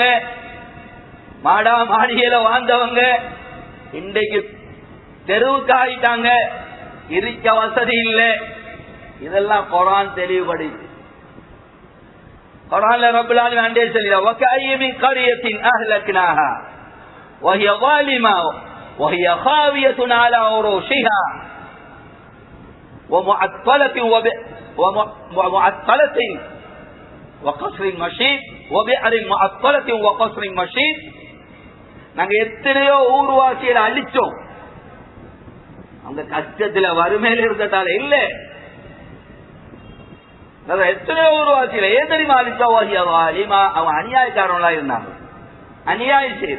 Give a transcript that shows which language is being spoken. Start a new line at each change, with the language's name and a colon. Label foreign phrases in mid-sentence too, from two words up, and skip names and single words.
Tamil: மாடா மாளிகையில வாழ்ந்தவங்க இன்றைக்கு தெருவுக்கு ஆயிட்டாங்க, இருக்க வசதி இல்லை. இதெல்லாம் குர்ஆன் தெளிவுபடுது. குர்ஆன்ல
Arabic: رب العالمين
Tamil: அண்டே சொல்லியா,
Arabic: وكأين من قرية أهلكناها وهي ظالمة وهي خاوية على عروشها ومعطلة وقصر مشيد وبئر معطلة وقصر مشيد.
Tamil: நாங்க எத்தனையோ ஊர்வாசிகளை அழிச்சோம். அந்த கஷ்டத்துல வறுமையில இருந்ததால இல்ல, எத்தனையோ ஊர்வாசியில ஏன் தெரியுமா அழிச்சோம்? அவன் அநியாயக்காரங்களா இருந்தாங்க, அநியாயம் செய்து.